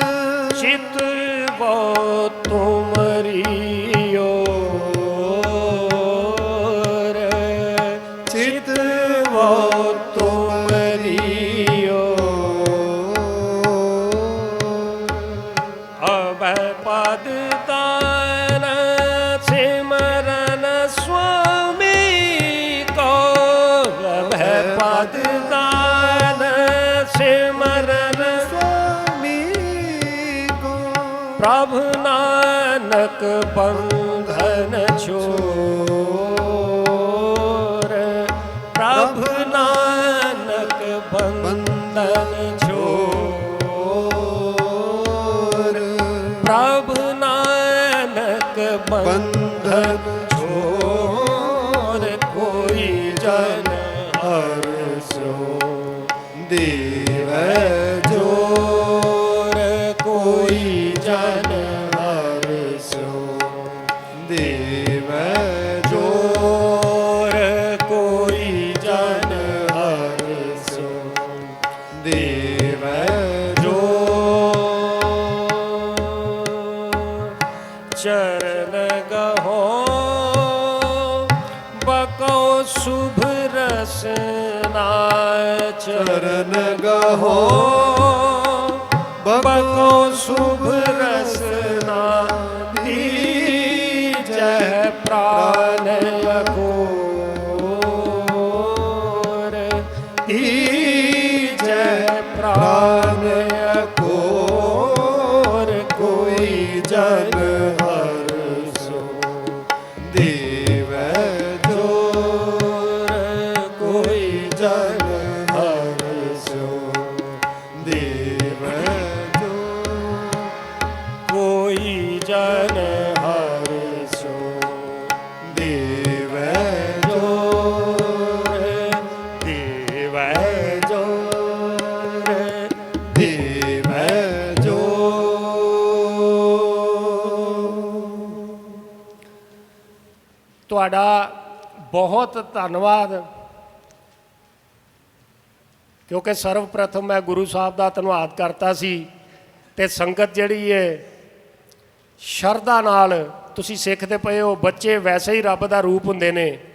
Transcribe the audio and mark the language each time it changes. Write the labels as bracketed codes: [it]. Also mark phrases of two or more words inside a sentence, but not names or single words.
[bra] ਚਿਤ ਵੋ ਤੁਮਰੀਓ ਚਿਤ ਵੋ ਤੁਮਰੀਓ ਅਬ ਪਦ ਦਾਨ ਸਿਮਰਨ ਸੁਆਮੀ ਕੋ ਅਬ ਪਦ ਦਾਨ ਸਿਮਰਨ स्वामी को ਪ੍ਰਭ ਨਾਨਕ ਬੰਧਨ ਛੋਰ ਪ੍ਰਭ ਨਾਨਕ ਬੰਧਨ ਛੋਰ ਪ੍ਰਭ ਨਾਨਕ ਬੰਧਨ ਛੋਰ ਕੋਈ ਜਨ हर सो देव ਜੋਰ ਕੋਈ ਜਨ हर सो देव ਜੋਰ ਕੋਈ ਜਨ हर सो देव ਜੋ ਚਰਨ ਗਹੋ ਬਕੋ ਸੁਭ ਰਸਨਾ चरण गहो ਬਕੋ ਸੁਭ ਰਸਨਾ ਦੀਜਹ ਪ੍ਰਾਨ ਅਕੋਰ ਦੀਜਹ ਪ੍ਰਾਨ ਅਕੋਰ ਕੋਈ ਜਨ हर सो देव ਜੋਰ ਕੋਈ ਜਨ हर सो देव जो ਕੋਈ ਜਨ ਹਰ ਸੋ देव ਜੋਰ ਦੇਵੈ जोर देव जो [pa] ਤੁਹਾਡਾ ਬਹੁਤ ਧੰਨਵਾਦ ਕਿਉਂਕਿ ਸਰਵ ਪ੍ਰਥਮ ਮੈਂ ਗੁਰੂ ਸਾਹਿਬ ਦਾ ਧੰਨਵਾਦ ਕਰਤਾ ਸੀ ਤੇ ਸੰਗਤ ਜਿਹੜੀ ਹੈ ਸ਼ਰਧਾ ਨਾਲ ਤੁਸੀਂ ਸਿੱਖਦੇ ਪਏ ਹੋ ਬੱਚੇ ਵੈਸੇ ਹੀ ਰੱਬ ਦਾ ਰੂਪ ਹੁੰਦੇ ਨੇ